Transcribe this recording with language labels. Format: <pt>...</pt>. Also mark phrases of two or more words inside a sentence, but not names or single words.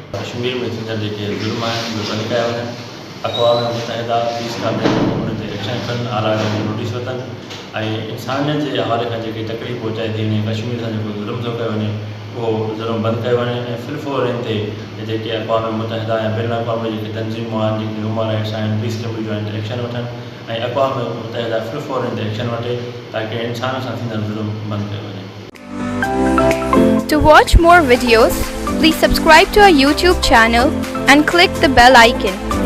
<sd>कश्मीर में थींदड़ जेके ज़ुल्म आहिनि उहे बंदि कया वञनि, अक़वाम मुत्तहिदा पीस कानून उन ते एक्शन कनि, आला नोटिस वठनि ऐं इंसानियत जे हवाले खां जेकी तकलीफ़ पहुचाए थी वञे, कश्मीर सां जेको ज़ुल्म थो कयो वञे उहो ज़ुल्म बंदि कयो वञे ऐं फ़िलफ़ौर इन ते जेके अक़वाम मुत्तहिदा ऐं बैन अक़वामी जेके तंज़ीमूं आहिनि, जेके</sd> <en>human rights</en> <sd>आहिनि,</sd> <en>peace committee</en> <sd>आहिनि, एक्शन वठनि ऐं अक़वाम मुत्तहिदा फ़िलफ़ौर इन ते एक्शन वठे ताकि इंसान सां थींदड़ ज़ुल्म बंदि कयो वञे।</sd> <en>To watch more videos, please subscribe to our YouTube channel and click the bell icon.</en>